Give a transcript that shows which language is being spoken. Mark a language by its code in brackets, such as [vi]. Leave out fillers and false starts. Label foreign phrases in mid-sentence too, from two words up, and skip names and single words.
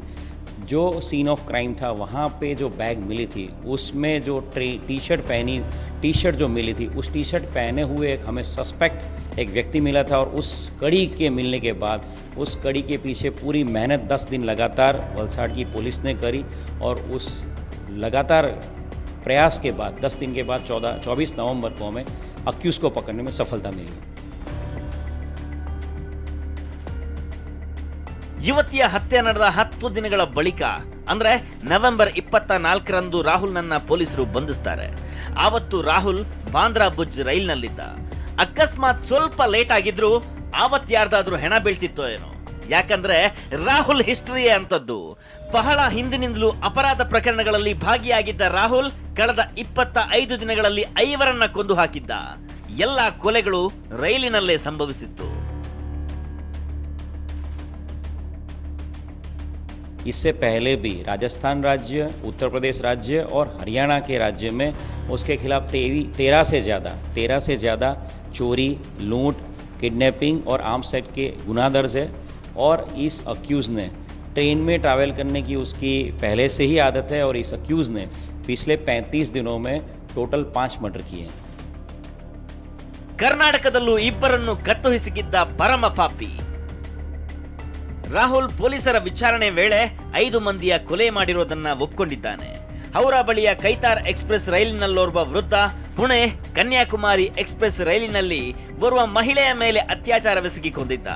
[hi] जो सीन ऑफ क्राइम था वहाँ पे जो बैग मिली थी उसमें जो टी शर्ट जो मिली थी उस टी शर्ट पहने हुए एक हमें सस्पेक्ट एक व्यक्ति मिला था. और उस कड़ी के मिलने के बाद उस कड़ी के पीछे पूरी मेहनत 10 दिन लगातार वलसाड़ की पुलिस ने करी और उस लगातार प्रयास के बाद 10 दिन के बाद 24 नवंबर को हमें अक्यूज को पकड़ने में सफलता मिली. [kn] ಯುವತಿಯ ಹತ್ಯೆ ನಡೆದ 10 ದಿನಗಳ ಬಳಿಕ ಅಂದ್ರೆ ನವೆಂಬರ್ 24ರಂದು ರಾಹುಲ್ನನ್ನ ಪೊಲೀಸರು ಬಂಧಿಸ್ತಾರೆ. ಆವತ್ತು ರಾಹುಲ್ ಬಾಂದ್ರಾ ಭುಜ್ ರೈಲ್ನಲ್ಲಿದ್ದ. ಅಕಸ್ಮಾತ್ ಸ್ವಲ್ಪ ಲೇಟ್ ಆಗಿದ್ರು ಆವತ್ತು ಯಾರ್ದಾದ್ರೂ ಹೆಣ ಬೀಳ್ತಿತ್ತೋ ಏನೋ. ಯಾಕಂದ್ರೆ ರಾಹುಲ್ ಹಿಸ್ಟರಿಯೇ ಅಂತದ್ದು. ಬಹಳ ಹಿಂದಿನಿಂದಲೂ ಅಪರಾಧ ಪ್ರಕರಣಗಳಲ್ಲಿ ಭಾಗಿಯಾಗಿದ್ದ ರಾಹುಲ್ ಕಳೆದ 25 ದಿನಗಳಲ್ಲಿ 5ರನ್ನ ಕೊಂದು ಹಾಕಿದ್ದ. ಎಲ್ಲ ಕೊಲೆಗಳು ರೈಲಿನಲ್ಲೇ ಸಂಭವಿಸಿತ್ತು. [hi] इससे पहले भी राजस्थान राज्य, उत्तर प्रदेश राज्य और हरियाणा के राज्य में उसके खिलाफ 13 से ज़्यादा चोरी, लूट, किडनैपिंग और आर्म्स एक्ट के गुनाह दर्ज है. और इस अक्यूज़ ने ट्रेन में ट्रैवल करने की उसकी पहले से ही आदत है और इस अक्यूज़ ने पिछले 35 दिनों में टोटल 5 मर्डर किए हैं. [kn] ಕರ್ನಾಟಕದಲ್ಲೂ ಇಬ್ಬರನ್ನು ಕತ್ತು ಹಿಸುಕಿದ್ದ ಪರಮ ಪಾಪಿ ರಾಹುಲ್ ಪೊಲೀಸರ ವಿಚಾರಣೆ ವೇಳೆ 5 ಮಂದಿಯ ಕೊಲೆ ಮಾಡಿರೋದನ್ನ ಒಪ್ಪಿಕೊಂಡಿದ್ದಾನೆ. ಹೌರಾ ಬಳಿಯ ಕೈತಾರ್ ಎಕ್ಸ್ಪ್ರೆಸ್ ರೈಲಿನಲ್ಲೋರ್ವ ವೃದ್ಧ, ಪುಣೆ ಕನ್ಯಾಕುಮಾರಿ ಎಕ್ಸ್ಪ್ರೆಸ್ ರೈಲಿನಲ್ಲಿ ಓರ್ವ ಮಹಿಳೆಯ ಮೇಲೆ ಅತ್ಯಾಚಾರವೆಸಗಿ ಕೊಂದಿದ್ದ.